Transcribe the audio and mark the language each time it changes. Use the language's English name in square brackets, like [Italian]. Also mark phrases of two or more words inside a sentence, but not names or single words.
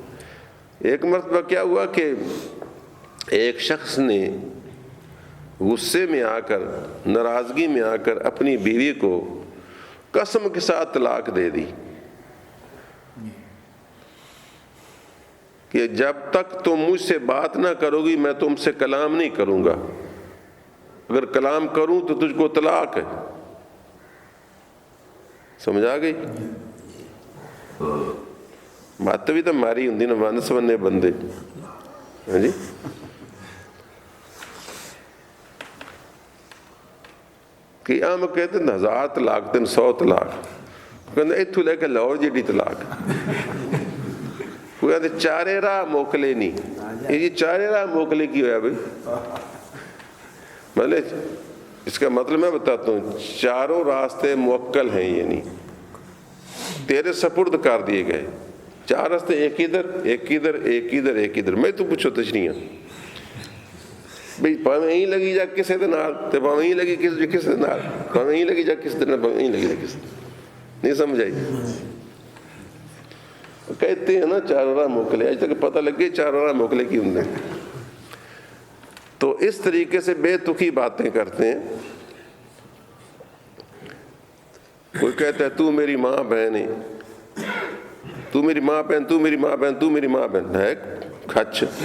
[Urdu] ایک مرتبہ کیا ہوا کہ ایک شخص نے غصے میں آ کر، ناراضگی میں آ کر اپنی بیوی کو قسم کے ساتھ طلاق دے دی کہ جب تک تم مجھ سے بات نہ کرو گی میں تم سے کلام نہیں کروں گا، اگر کلام کروں تو تجھ کو طلاق ہے۔ سمجھ آ گئی؟ [Punjabi] ਮੱਤ ਵੀ ਤਾਂ ਮਾਰੀ ਹੁੰਦੀ ਨਾ, ਵੰਨ ਸਵੰਨੇ ਬੰਦੇ। ਹਾਂਜੀ, ਕਿ ਆਮ ਕਹਿੰਦੇ 1000 ਤਲਾਕ ਤੇ 100 ਤਲਾਕ, ਕਹਿੰਦੇ ਇੱਥੋਂ ਲੈ ਕੇ ਲਾਹੌਰ ਜਿਹੜੀ ਤਲਾਕ। ਕੋਈ ਕਹਿੰਦੇ ਚਾਰੇ ਰਾਹ ਮੋਕਲੇ ਨਹੀਂ, ਇਹ ਜੀ ਚਾਰੇ راہ موکلے کی ہوا بھائی؟ [Urdu] مطلب اس کا مطلب میں بتاتا ہوں، چاروں راستے موکل ہیں، یعنی تیرے سپرد کر دیے گئے چار راستے، ایک ادھر ایک ادھر ایک ادھر ایک ادھر۔ [Punjabi] میں تو پوچھو تشریح بھائی پاویں ہی لگی جا کسے دے نال تے پاویں ہی لگی کسے دے نال، پاویں ہی لگی جا کسے دے نال، پاویں ہی لگی جا کسے دے۔ [Urdu] نہیں سمجھ آئی؟ کہتے ہیں نا چاروں راہ موکلے، آج تک پتہ لگے چاروں راہ موکلے کی ہوں نے۔ تو اس طریقے سے بے تکی باتیں کرتے ہیں۔ کوئی کہتا ہے تو میری ماں بہن ہے، تو میری ماں بہن، تو میری ماں بہن، تو میری ماں بہن ہے کھچ۔